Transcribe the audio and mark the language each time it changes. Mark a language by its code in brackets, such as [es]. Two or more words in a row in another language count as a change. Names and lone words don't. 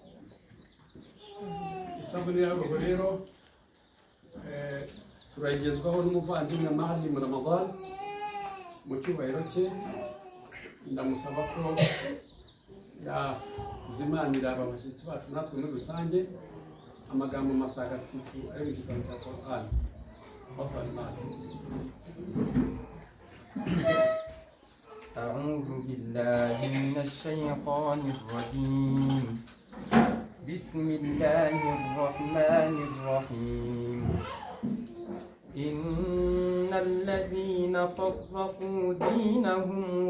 [rw] Isabuni yabo rero turayigezwaho n'umuvandimwe Mahdi mu Ramadan mu cyubahiro cye. Ndamusaba ko yazimanira aba bashyitsi bacu natwe muri rusange amagambo matagatifu ari mu gitabo cya Qur'an. [ar] أعوذ بالله من الشيطان الرجيم. بسم الله الرحمن الرحيم. إن الذين فرقوا دينهم